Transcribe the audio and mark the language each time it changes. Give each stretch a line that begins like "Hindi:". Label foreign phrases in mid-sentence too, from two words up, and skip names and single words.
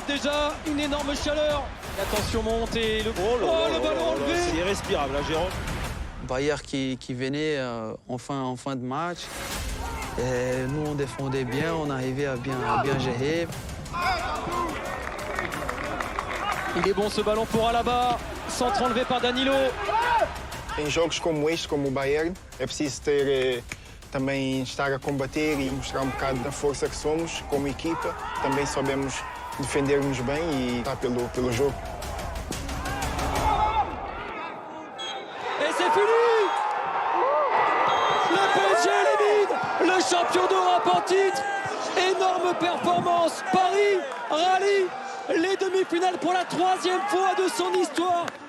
French: Déjà une énorme chaleur. La tension monte et le ballon enlevé. C'est irrespirable, Jérôme. Bayern qui venait en fin de match. Et nous, on défendait bien, on arrivait à bien gérer. Il est bon ce ballon pour Alaba. Centre enlevé par Danilo.
Portuguese: Em jogos como este, como o Bayern, é preciso ter também estar a combater e mostrar um bocado da força que somos como equipa. Também sabemos defender-nos bem e estar pelo jogo.
French: Et c'est fini! Le PSG élimine le champion d'Europe en titre. Énorme performance. Paris rallie les demi-finales pour la 3e fois de son histoire.